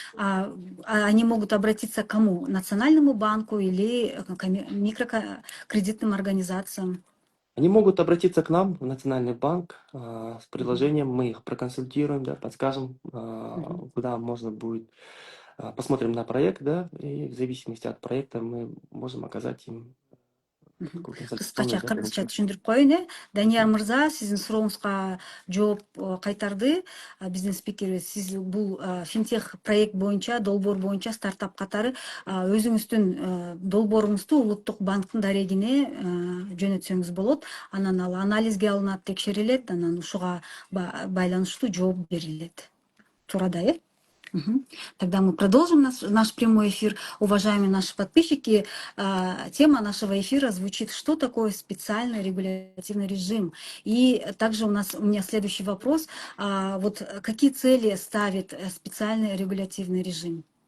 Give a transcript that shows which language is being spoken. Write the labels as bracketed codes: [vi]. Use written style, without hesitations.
[ru] Они могут обратиться к кому? Национальному банку или микрокредитным организациям? Они могут обратиться к нам в Национальный банк с Мгм. предложением, мы их проконсультируем, да, подскажем, Мгм. куда можно будет, посмотрим на проект, да, и в зависимости от проекта мы можем оказать им такую консультационную, да, помощь. [ky] Кыргызча түшүндүрүп коеюн, Данияр Мгм. мырза, сиздин сурооңузга жооп кайтарды. Биздин спикерибиз, сиз бул финтех проект боюнча, долбоор боюнча стартап катары өзүңүздүн долбооруңузду улуттук банктын дарегине жөнөтсөңүз болот. Анан ал анализге алынат, текшерилет, анан ушуга байланыштуу жооп берилет. Туура да, э? Мгм. [ru] Тогда мы продолжим наш прямой эфир. Уважаемые наши подписчики, тема нашего эфира звучит «Что такое специальный регулятивный режим?». И также у меня следующий вопрос. Вот какие цели ставит специальный регулятивный режим?